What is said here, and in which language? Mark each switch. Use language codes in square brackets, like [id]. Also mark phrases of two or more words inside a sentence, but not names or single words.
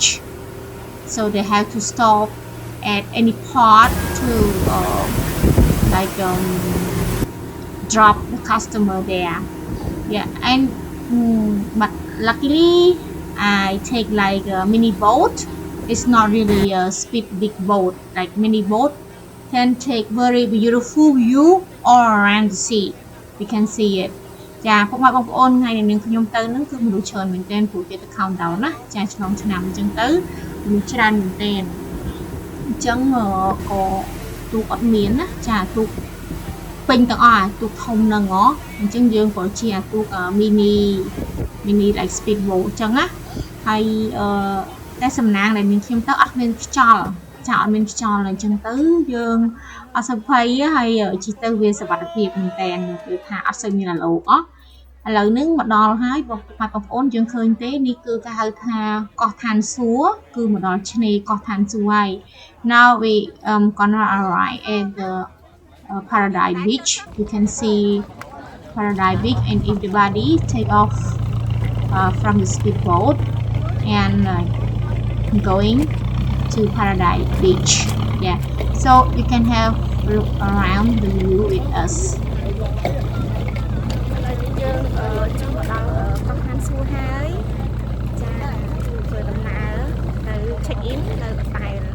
[en] So they have to stop at any port to drop the customer there. Yeah, and but luckily I take like a mini boat. It's not really a big boat. Like mini boat can take very beautiful view all around the sea. We can see it. [km] ចាពុកម៉ែបងប្អូនថ្ងៃនេះខ្ញុំទៅនឹងគឺមនុស្សច្រើនមែនទែនព្រោះគេទៅ countdown ណាចាឆ្លងឆ្នាំអញ្ចឹងទៅមនុស្សច្រើនមែនទែន ចឹង ក៏ទូកអត់មានណាចាទូកពេញទាំងអស់ទូកធំហ្នឹងហ៎អញ្ចឹងយើងក៏ជាទូក [en] mini like [km] speedboat អញ្ចឹងណាហើយតែសំណាងដែលនាងខ្ញុំទៅអត់មានខ្យល់ចាអត់មានខ្យល់អញ្ចឹងទៅយើងអត់សូវភ័យហើយជិះទៅវាសុវត្ថិភាពមែនតើគឺថាអត់សូវមានអាឡូអស់ ឥឡូវនេះមកដល់ហើយបងប្អូនយើងឃើញទេនេះគឺគេហៅថាកោះឋានសួគ៌គឺមកដល់ឆ្នេរកោះឋានសួគ៌ហើយ [en] Now we gonna arrive at the Paradise Beach. You can see Paradise Beach and everybody take off from the speedboat and going to Paradise Beach. Yeah, so you can have a look around the view with us. [km] ចូលមកដល់កោះឋានសួគ៌ហើយចាជួយដំណើរទៅ [en] check in [km] នៅ hotel